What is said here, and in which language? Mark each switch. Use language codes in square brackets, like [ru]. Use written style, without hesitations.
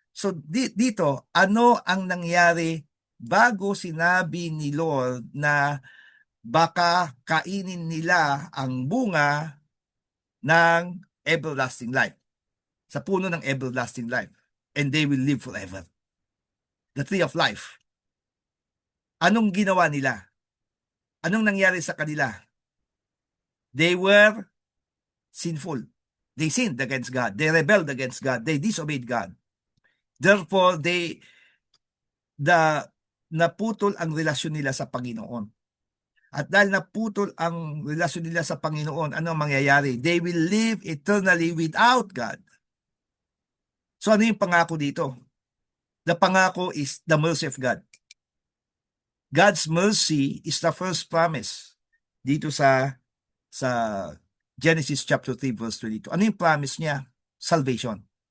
[tl] So dito, ano ang nangyari bago sinabi ni Lord na baka kainin nila ang bunga ng everlasting life, sa puno ng everlasting life, [en] and they will live forever. The tree of life. [tl] Anong ginawa nila? Anong nangyari sa kanila? [en] They were sinful. They sinned against God. They rebelled against God. They disobeyed God. [tl] Therefore, naputol ang relasyon nila sa Panginoon. At dahil naputol ang relasyon nila sa Panginoon, ano ang mangyayari? [en] They will live eternally without God. [tl] So ano yung pangako dito? [en] The pangako is the mercy of God. God's mercy is the first promise dito sa Genesis chapter 3 verse 22. [tl] Ano yung promise niya? [en] Salvation.